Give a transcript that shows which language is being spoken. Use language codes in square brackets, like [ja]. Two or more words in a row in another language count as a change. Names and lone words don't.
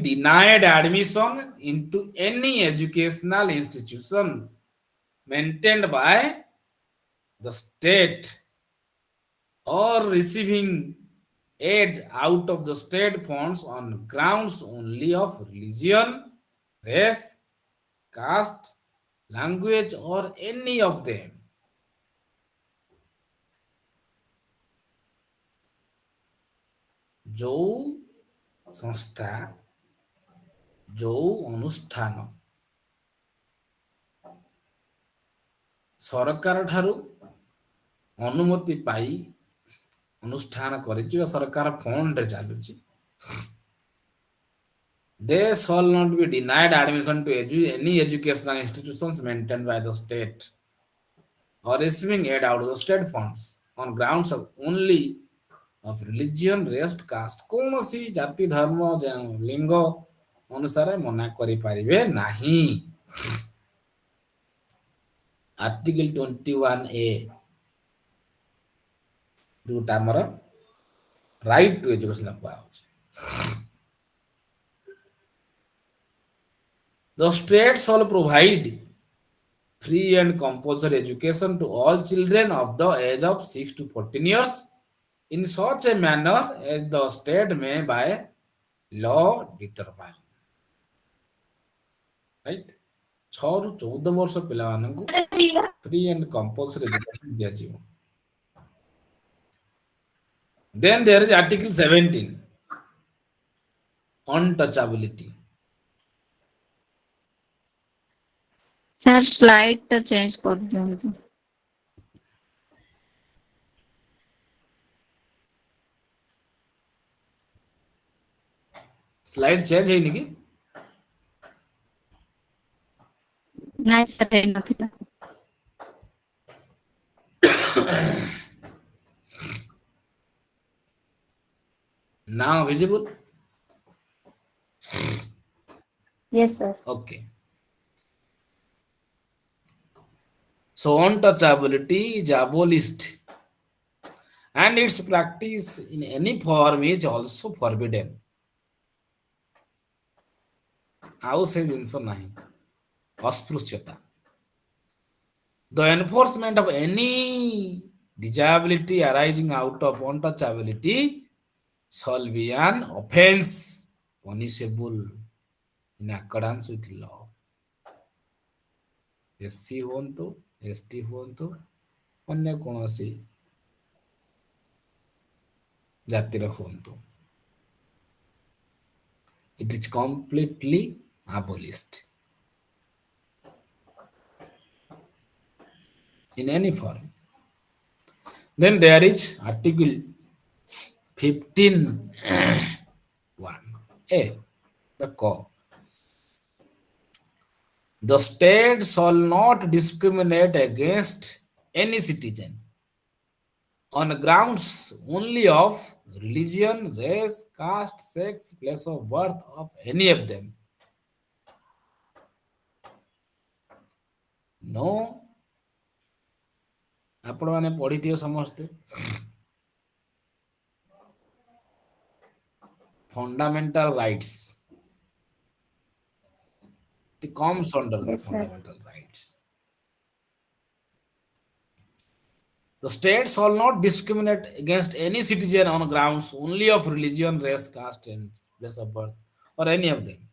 [en] denied admission into any educational institution maintained by the state or receiving aid out of the state funds on grounds only of religion, race, caste, language, or any of them. [or] ଯୋଉ ସଂସ୍ଥା ଯୋଉ ଅନୁଷ୍ଠାନ ସରକାର ଠାରୁ ଅନୁମତି ପାଇ ଅନୁଷ୍ଠାନ କରିଛି ବା ସରକାର ଫଣ୍ଡରେ ଚାଲୁଛି, [en] they shall not be denied admission to any educational institutions maintained by the state or receiving aid out of the state funds on grounds of only of religion, race, caste. [or] କୌଣସି ଜାତି ଧର୍ମ ଲିଙ୍ଗ ଅନୁସାରେ ମନା କରିପାରିବେ ନାହିଁ। ଆର୍ଟିକଲ 21A ଯୋଉଟା ଆମର [en] right to education [or] କୁହାଯାଉଛି। [en] The state shall provide free and compulsory education to all children of the age of 6 to 14 years in such a manner as the state may by law determine. [or] Right? 6 ରୁ 14 ବର୍ଷ ପିଲାମାନଙ୍କୁ [en] free and compulsory education [or] ଦିଆଯିବ। [en] Then there is Article 17, untouchability. [or] ସାର୍ ସ୍ଲାଇଡ୍ ଟା ଚେଞ୍ଜ କରିଦିଅନ୍ତୁ। ସ୍ଲାଇଡ୍ ଚେଞ୍ଜ ହେଇନି କି? ନାଇଁ ସାର୍ ହେଇନଥିଲା। [en] Now visible? Yes, sir. Okay. So untouchability is abolished and its practice in any form is also forbidden. [or] ଆଉ ସେ ଜିନିଷ ନାହିଁ ଅସ୍ପୃଶ୍ୟତା। [en] The enforcement of any disability arising out of untouchability shall be an offense punishable in accordance with law. [or] SC ହୁଅନ୍ତୁ, ST ହୁଅନ୍ତୁ, ଅନ୍ୟ କୌଣସି ଜାତିର ହୁଅନ୍ତୁ, [en] it is completely abolished in any form. Then there is Article 15(1)(a), the core. The state shall not discriminate against any citizen on grounds only of religion, race, caste, sex, place of birth of any of them. No, [or] ଆପଣ ମାନେ ପଢିଥିବେ ସମସ୍ତେ [en] fundamental rights. It comes under the Yes, sir. fundamental rights. The state shall not discriminate against any citizen on grounds only of religion, race, caste, and place of birth, or any of them.